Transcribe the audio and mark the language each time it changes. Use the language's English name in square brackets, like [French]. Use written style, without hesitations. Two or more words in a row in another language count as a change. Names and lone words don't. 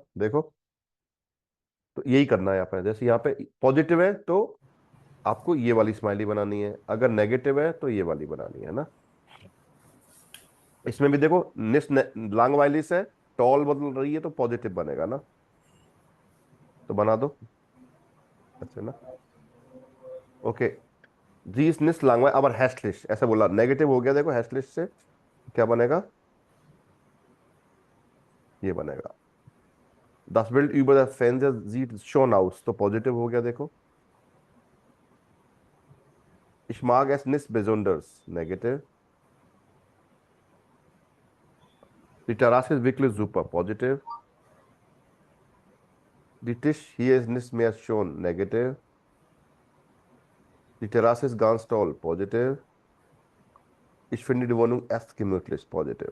[Hindi] देखो, तो यही करना है यहाँ पे। जैसे यहाँ पे पॉजिटिव है तो आपको ये वाली स्माइली बनानी है, अगर नेगेटिव है तो ये वाली बनानी है ना। इसमें भी देखो, लांग वाली से टॉल बदल रही है तो पॉजिटिव बनेगा ना। तो बना दो अच्छा ना। ओके, [German] दिस निस लांग aber hässlich [Hindi] ऐसा बोला, नेगेटिव हो गया। देखो, हैशलिश से क्या बनेगा? ये बनेगा [German] das Bild über der Fernseher sieht schon aus, [Hindi] तो पॉजिटिव हो गया। देखो, [German] ich mag es nicht besonders, नेगेटिव। Die Terrasse ist wirklich super, positiv. Die Tisch hier ist nicht mehr schön, negativ. Die Terrasse ist ganz toll, positiv. Ich finde die Wohnung echt gemütlich, positiv.